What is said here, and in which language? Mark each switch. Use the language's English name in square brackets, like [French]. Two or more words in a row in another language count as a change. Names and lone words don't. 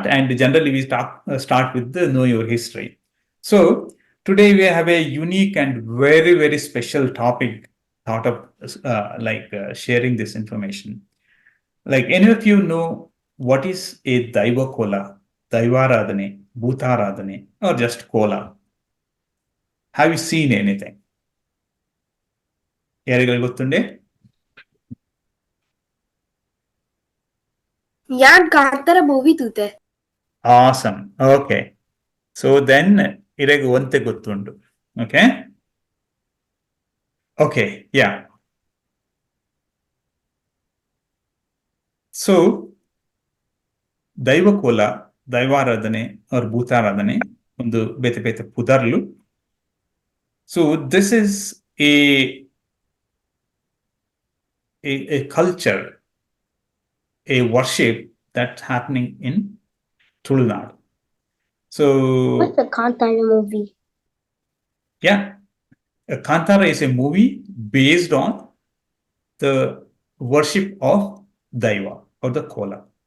[English] And generally we start with the know your history. So today we have a unique and very, very special topic thought of sharing this information. Like, any of you know what is a Daiva Kola, Daivaradhane, Bhutaradhane, or just Kola? Have you seen anything? [Tulu] Yarigal gottunde? ಯಾನ್ ಕಾಂತಾರ ಮೂವಿ ತೂತೆ. [English] Awesome. [Tulu] Okay, [English] so then [Tulu] irege onte gottundu. [English] Okay, yeah. [Tulu] So ದೈವಕೋಲ, ದೈವಾರಾಧನೆ or ಭೂತಾರಾಧನೆ ಒಂದು ಬೇತೆ ಬೇತೆ ಪುದರ್ಲು. [English] So this is a culture, a worship that's happening in Tulu Nadu. So What's the Kantara movie? yeah, Kantara is a movie based on the worship of Daiva or the Kola.